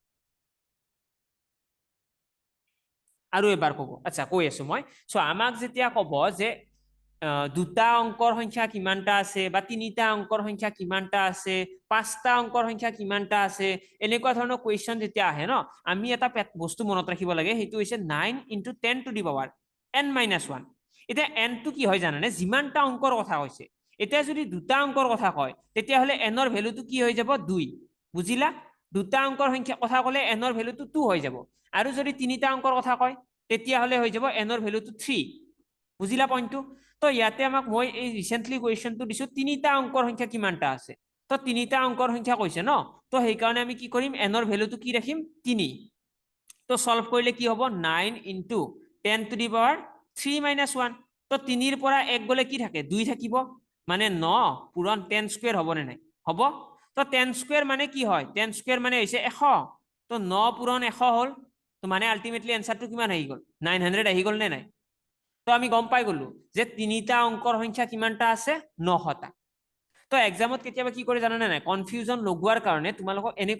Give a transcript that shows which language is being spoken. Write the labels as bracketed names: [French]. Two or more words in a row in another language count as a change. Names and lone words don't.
[Assamese] আৰু এবাৰ কব আচ্ছা কৈ আছো মই সো আমাক যেতিয়া কব যে দুটা অঙ্কৰ সংখ্যা কিমানটা আছে বা তিনিটা অঙ্কৰ সংখ্যা কিমানটা আছে পাঁচটা অঙ্কৰ সংখ্যা কিমানটা আছে এনেকুৱা ধৰণৰ কোৱেশ্চন যেতিয়া আহে ন আমি এটা বস্তু মনত ৰাখিব লাগে সেইটো হৈছে [English] 9 into 10 to the power n minus 1 [Assamese] এতিয়া n টো কি হয় জানানে যিমানটা অঙ্কৰ কথা কৈছে এতিয়া যদি দুটা অঙ্কৰ কথা কয় তেতিয়াহলে n ৰ ভ্যালুটো কি হৈ যাব 2 বুজিলা দুটা অঙ্কৰ সংখ্যা কথা কলে n ৰ ভ্যালুটো 2 হৈ যাব আৰু যদি তিনিটা অঙ্কৰ কথা কয় তেতিয়াহলে হৈ যাব n ৰ ভ্যালুটো 3 বুজিলা পইণ্টটো তো ইয়াতে আমাক মই এই [English] recently question [Assamese] দিছো তিনিটা অঙ্কৰ সংখ্যা কিমানটা আছে তো তিনিটা অঙ্কৰ সংখ্যা কৈছে ন তো সেই কাৰণে আমি কি কৰিম n ৰ ভ্যালুটো কি ৰাখিম 3 তো সলভ কৰিলে কি হ'ব [English] 9 into 10 to the power 3 minus 1 [Assamese] তো 3 ৰ পৰা 1 গলে কি থাকে 2 থাকিব মানে 9 পূৰণ 10 স্কয়াৰ হ'ব নে নাই হ'ব তো 10 স্কয়াৰ মানে কি হয় 10 স্কয়াৰ মানে হৈছে 100 তো 9 পূৰণ 100 হ'ল তো মানে [English] ultimately answer [Assamese] কিমান আহি গল 900 আহি গল নে নাই তো আমি গম পাই গলো যে তিনিটা অঙ্কৰ সংখ্যা কিমানটা আছে 900টা তো এক্সামত কেতিয়াবা কি কৰে জানা নাই কনফিউজন লগোৱাৰ কাৰণে তোমালোকক এনেকুৱা